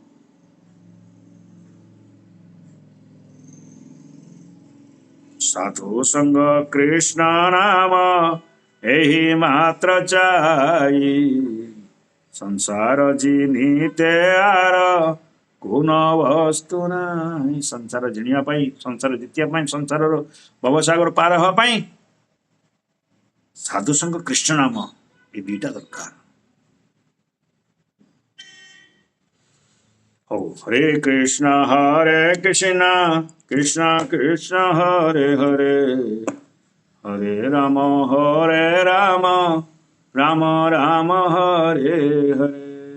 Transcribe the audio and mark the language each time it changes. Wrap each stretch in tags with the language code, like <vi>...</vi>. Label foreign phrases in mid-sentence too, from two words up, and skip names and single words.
<bn>সাধু সঙ্গ কৃষ্ণ নাম এই মাত্র চাই, সংসার জিনিতে আর কোন বস্তু নাই।</bn> <or>ସଂସାର ଜିଣିବା ପାଇଁ, ସଂସାର ଜିତିବା ପାଇଁ, ସଂସାରର ଭବସାଗର ପାର ହେବା ପାଇଁ ସାଧୁ ସଙ୍ଗ କୃଷ୍ଣ ନାମ, ଏ ଦୁଇଟା ଦରକାର।</or> <sa>Oh, Hare Krishna, Krishna Krishna, Hare Hare, Hare Rama, Rama Rama, Hare Hare.</sa>